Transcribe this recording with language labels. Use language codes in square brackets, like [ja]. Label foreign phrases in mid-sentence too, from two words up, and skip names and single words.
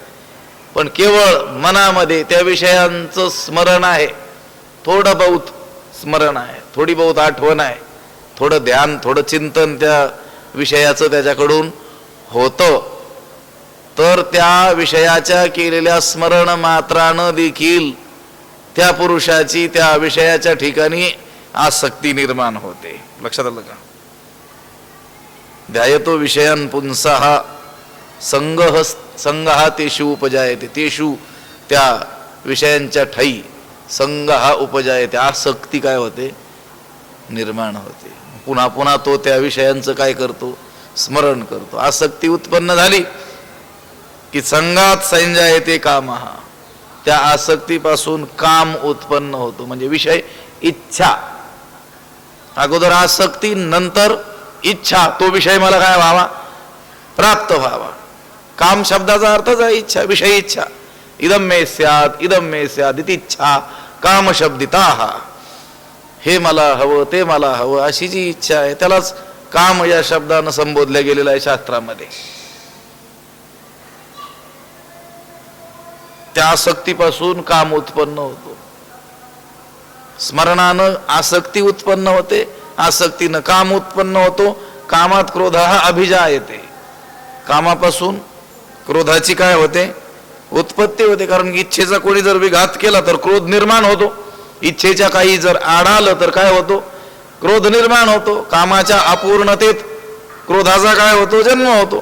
[mr] पण केवळ मनामध्ये त्या विषयांचं स्मरण आहे, थोडं बहुत स्मरण आहे, थोडी बहुत आठवण आहे, थोडं ध्यान, थोडं चिंतन त्या विषयाचं त्याच्याकडून होतं. तर त्या विषयाच्या केलेल्या स्मरण मात्रानं देखील त्या पुरुषाची त्या विषयाच्या ठिकाणी आसक्ती निर्माण होते. लक्षात आलं का? [sa] ध्यायतो विषयान पुंसः संगः तेषु उपजायते, [mr] तेषु त्या विषयांच्या ठाई [sa] संगः उपजायते, [mr] आसक्ती काय होते, निर्माण होते. पुन्हा पुन्हा तो त्या विषयांचं काय करतो, स्मरण करतो. आसक्ती उत्पन्न झाली की [sa] संगात संजायते कामः, [mr] त्या आसक्तीपासून काम उत्पन्न होतो. म्हणजे विषय इच्छा, अगोदर आसक्ती नंतर इच्छा, तो विषय मला काय व्हावा, प्राप्त व्हावा. काम शब्दाचा अर्थच आहे इच्छा, विषय इच्छा. [sa] इदम मे स्यात् इदम मे स्यात् इति इच्छा काम शब्दिताः, [mr] हे मला हवं, ते मला हवं, अशी जी इच्छा आहे त्यालाच काम या शब्दानं संबोधलं गेलेलं आहे शास्त्रामध्ये. त्या आसक्तीपासून काम उत्पन्न होतो. स्मरणानं आसक्ती उत्पन्न होते, आसक्तीनं काम उत्पन्न होतो. [sa] कामात क्रोधः अभिजायते, [mr] कामापासून क्रोधाची काय होते, उत्पत्ती होते. कारण इच्छेचा कोणी जर विघात केला तर क्रोध निर्माण होतो. इच्छेच्या काही जर आडालं तर काय होतो, क्रोध निर्माण होतो. कामाच्या अपूर्णतेत क्रोधाचा काय होतो, जन्म होतो.